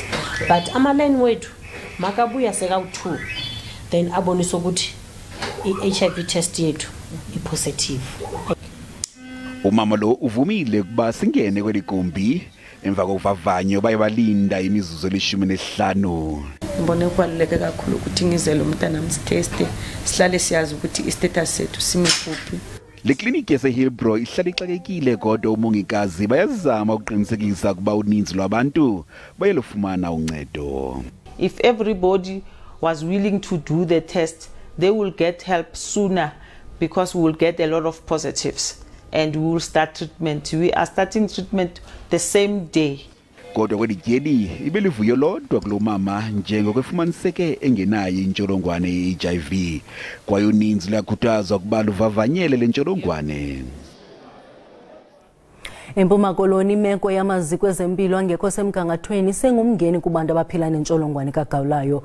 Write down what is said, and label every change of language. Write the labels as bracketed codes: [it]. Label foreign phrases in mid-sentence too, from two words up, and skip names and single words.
[zu] But ama-line wethu makabuya sekawu-2 then abonisa ukuthi i-HIV test yethu i-positive. [xh] Umama lo uvumile ukuba singene kweli gumbi emva kokuvavanyo bayabalinda imizuzu eli-15. [zu] Ngibone kubaluleke kakhulu ukuthi ngizele umntana msiteste sihlale siyazi ukuthi i-status sethu sime kuphi. [xh] Le kliniki yaseHillbrow ihlala ixakekile kodwa umongikazi bayazama ukuqinisekisa ukuba uninzi lwabantu bayalufumana uncedo. [en] If everybody was willing to do the test, they will get help sooner because we will get a lot of positives and we will start treatment. We are starting treatment the same day [xh] kodwa kwelityeli ibelivuyo lodwa kulo mama njengokwefumaniseke engenayo intsholongwane ye-HIV kwaye uninzi luyakhuthazwa ukuba luvavanyele le ntsholongwane. Empuma Koloni imeko yamaziko ezempilo angekho semgangathweni sengumngeni kubantu abaphila nentsholongwane kagawulayo.